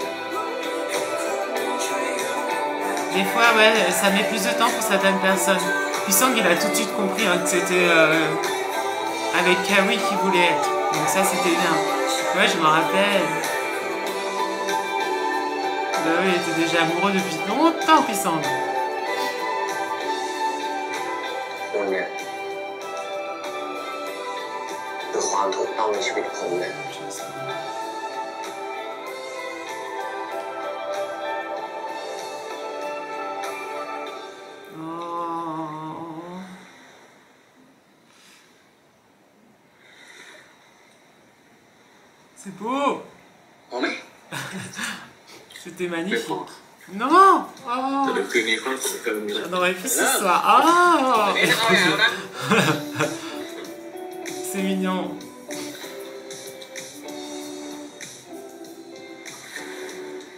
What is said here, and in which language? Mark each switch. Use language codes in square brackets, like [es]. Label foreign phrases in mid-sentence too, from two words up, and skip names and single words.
[fr] Des fois, ouais, ça met plus de temps pour certaines personnes. Pisang, il a tout de suite compris hein, que c'était avec Kawi qu'il voulait être. Donc ça, c'était bien. Ouais, je me rappelle. Bah oui, il était déjà amoureux depuis longtemps, Pisang. [th] คุณเนี่ยคือความถูกต้องในชีวิตผมเลย Oh. [fr] C'est beau. [th] พอไหม [fr] C'était [th] ไม่ [fr] magnifique. [th] พอ [fr] Non. [th] แต่ Oh. เดี๋ยวคืนนี้ค่อยส่งเติมนี้ [fr] On aurait pu ce soir. Oh. [th] นี่จะเข้าแล้วนะ [fr] C'est mignon.